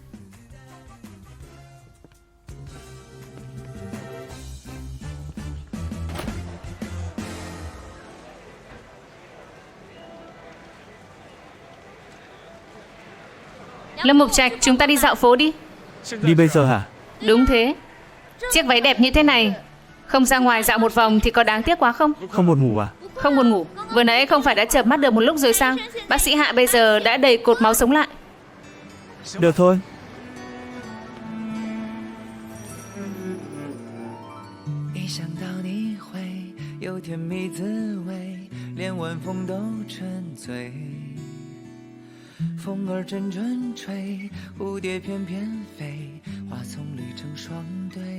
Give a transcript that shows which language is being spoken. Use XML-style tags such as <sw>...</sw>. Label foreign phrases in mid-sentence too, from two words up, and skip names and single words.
<vi>Lâm Mục Trạch, chúng ta đi dạo phố đi. Đi bây giờ hả? Đúng thế. Chiếc váy đẹp như thế này, không ra ngoài dạo một vòng thì có đáng tiếc quá không? Không buồn ngủ à? Không buồn ngủ. Vừa nãy không phải đã chợp mắt được một lúc rồi sao? Bác sĩ Hạ bây giờ đã đầy cột máu sống lại. Được thôi.</vi> <zh>一想到你会有甜蜜滋味，连晚风都沉醉。风儿阵阵吹，蝴蝶翩翩飞，花丛绿成双对。</zh>